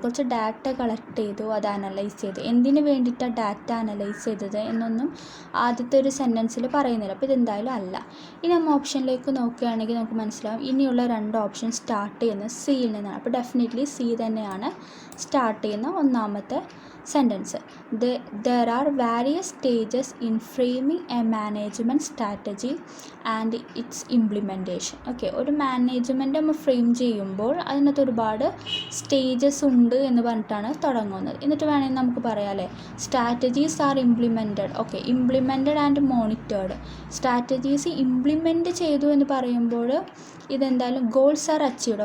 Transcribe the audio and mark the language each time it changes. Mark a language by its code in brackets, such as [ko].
[ml] കുറച്ച് data collect ചെയ്തു, അത് അനലൈസ് ചെയ്തു. എന്തിനു വേണ്ടിയിട്ടാണ് ഡാറ്റ അനലൈസ് ചെയ്തത് എന്നൊന്നും ആദ്യത്തെ ഒരു സെൻറ്റൻസിൽ പറയുന്നില്ല. അപ്പോൾ ഇതെന്തായാലും അല്ല. ഇനി നമ്മൾ ഓപ്ഷനിലേക്ക് നോക്കുകയാണെങ്കിൽ നമുക്ക് മനസ്സിലാവും ഇനിയുള്ള 2 ഓപ്ഷൻ സ്റ്റാർട്ട് ചെയ്യുന്നത് സിയിൽ നിന്നാണ്. അപ്പോൾ ഡെഫിനറ്റ്ലി സി തന്നെയാണ് സ്റ്റാർട്ട് ചെയ്യുന്ന ഒന്നാമത്തെ sentence. [en] There are various stages in framing a management strategy and its implementation. [ml] Okay, ഒരു മാനേജ്മെൻറ്റ് നമ്മൾ ഫ്രെയിം ചെയ്യുമ്പോൾ അതിനകത്ത് ഒരുപാട് സ്റ്റേജസ് ഉണ്ട് എന്ന് പറഞ്ഞിട്ടാണ് തുടങ്ങുന്നത്. എന്നിട്ട് വേണമെങ്കിൽ നമുക്ക് പറയാം അല്ലേ, [en] Strategies are implemented. [ml] Okay, [en] Implemented and monitored. [ml] Strategies implement ചെയ്തു എന്ന് പറയുമ്പോൾ ഇതെന്തായാലും [en] Goals are achieved.